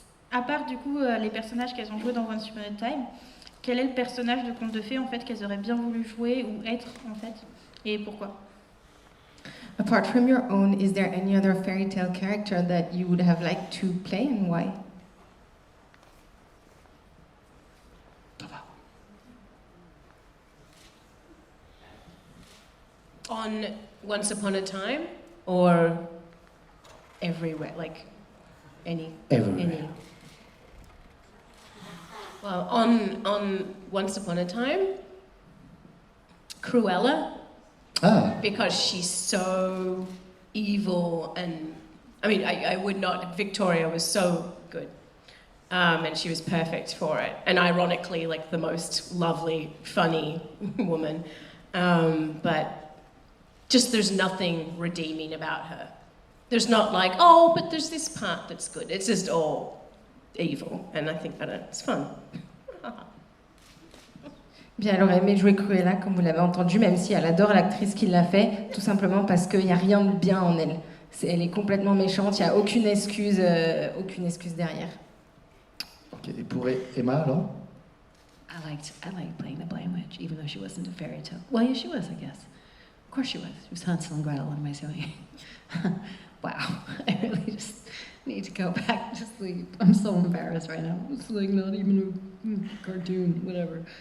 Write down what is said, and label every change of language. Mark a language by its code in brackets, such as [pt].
[fr] À part du coup les personnages qu'elles ont joués dans Once Upon a Time, quel est le personnage de conte de fées en fait qu'elles auraient bien voulu jouer ou être en fait, et pourquoi? [en] Apart from your own, is there any other fairy tale character that you would have liked to play and why? On Once Upon a Time or everywhere, like Everywhere. any. Well, on Once Upon a Time, Cruella, because she's so evil, and I mean, I would not. Victoria was so good, and she was perfect for it, and ironically, like the most lovely, funny woman, but just there's nothing redeeming about her. There's not like, oh, but there's this part that's good. It's just all evil, and I think it's fun. [fr] Bien, elle aurait aimé jouer Cruella, comme vous l'avez entendu, même si elle adore l'actrice qui l'a fait, tout simplement parce qu'il n'y a rien de bien en elle. Elle est complètement méchante, il n'y a aucune excuse derrière. Ok, et pour Emma alors? [en] I liked playing the Blind Witch, even though she wasn't a fairy tale. Well, yeah, she was, I guess. Of course she was. She was Hansel and Gretel. What am I saying? Wow, I really just need to go back to sleep. I'm so embarrassed right now. It's like not even a cartoon, whatever.